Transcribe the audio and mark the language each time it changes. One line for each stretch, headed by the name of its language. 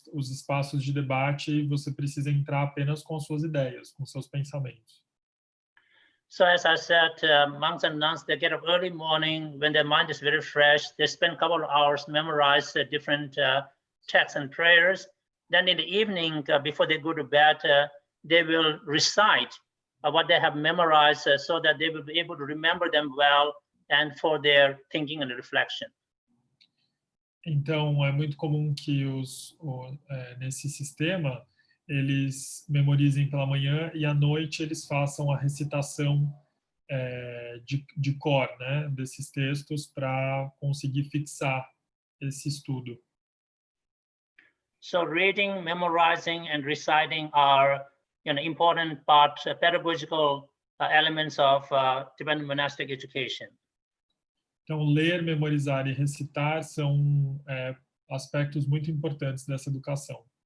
Portuguese: Os espaços de debate, você precisa entrar apenas com as suas ideias, com seus pensamentos.
English: So as I said, monks and nuns, they get up early morning when their mind is very fresh. They spend a couple of hours memorize different texts and prayers. Then in the evening, before they go to bed, they will recite what they have memorized so that they will be able to remember them well and for their thinking and reflection.
Portuguese: Então, é muito comum que nesse sistema eles memorizem pela manhã e à noite eles façam a recitação de cor, né, desses textos para conseguir fixar esse estudo.
English: So reading, memorizing, and reciting are important parts, pedagogical elements of Tibetan monastic education.
Portuguese: Então, ler, memorizar e recitar são aspectos muito importantes dessa educação.